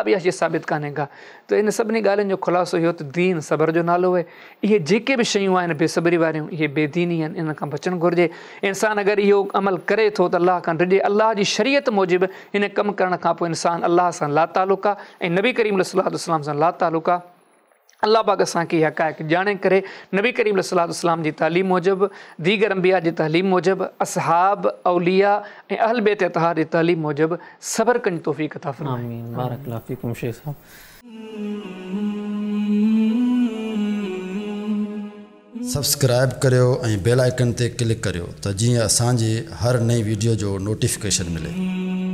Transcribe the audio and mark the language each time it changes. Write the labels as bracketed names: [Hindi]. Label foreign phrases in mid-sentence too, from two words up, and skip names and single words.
[Sindhi] बि इहा शइ साबित कान्हे का त इन सभिनी ॻाल्हियुनि जो ख़ुलासो इहो त दीन सबर जो नालो आहे इहे जेके बि शयूं आहिनि बेसब्री वारियूं इहे बेदीनी आहिनि इन खां बचणु घुरिजे इंसानु अगरि इहो अमल करे थो त अलाह खां डिॼे अलाह जी शरीयत मूजिबि इन कमु करण खां पोइ इंसानु अलाह सां ला तालुक आहे ऐं नबी करीम [Arabic] صلى الله عليه وسلم [Sindhi] सां ला तालुक आहे अल्लाह पाक असांखे इहा हक़ाइक़ ॼाणे करे नबी करीम [Arabic] صلى الله عليه وسلم [Sindhi] जी तालीम मूजिबि दीगर अंबिया जी तालीम मूजिबि असहाब औलिया ऐं अहल बैत अतहार जी तालीम मूजिबि सबर करण तौफ़ीक़ अता फ़रमाए। [Arabic] آمين بارك الله فيكم شيخ صاحب. [Sindhi] सब्सक्राइब करियो ऐं [English] bell icon [Sindhi] ते क्लिक करियो त जीअं असांजी हर नई वीडियो जो नोटिफिकेशन मिले।